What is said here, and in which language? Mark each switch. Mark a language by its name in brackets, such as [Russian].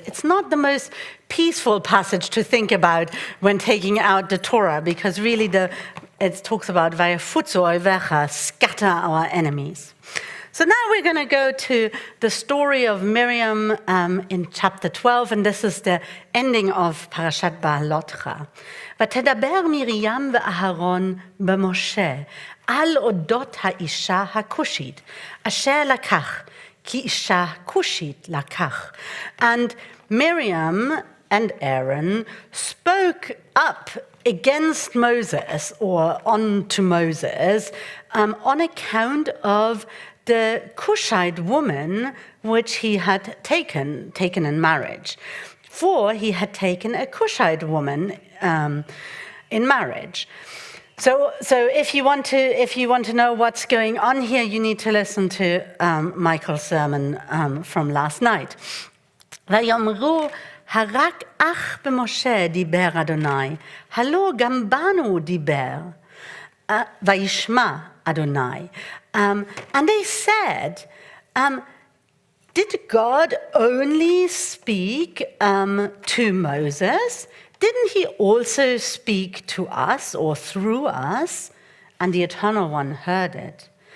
[English] It's not the most peaceful passage to think about when taking out the Torah, because really it talks about vayafutzu oivecha, scatter our enemies. So now we're going to go to the story of Miriam in chapter 12, and this is the ending of Parashat Ba'alotcha. [Hebrew] ותדבר מרים ואהרון במשה על אודות האישה הכושית, אשר לקח, כי אישה כושית לקח. [English] And Miriam and Aaron spoke up against Moses, or on to Moses, on account of the Cushite woman which he had taken in marriage. For he had taken a Cushite woman in marriage. So if you want to know what's going on here, you need to listen to Michael's sermon from last night. [Hebrew] ויאמרו הרק אך במשה דיבר אדוני, הלא גם בנו דיבר, וישמע אדוני. [English] And they said, did God only speak to Moses? Didn't he also speak to us or through us? And the Eternal One heard it.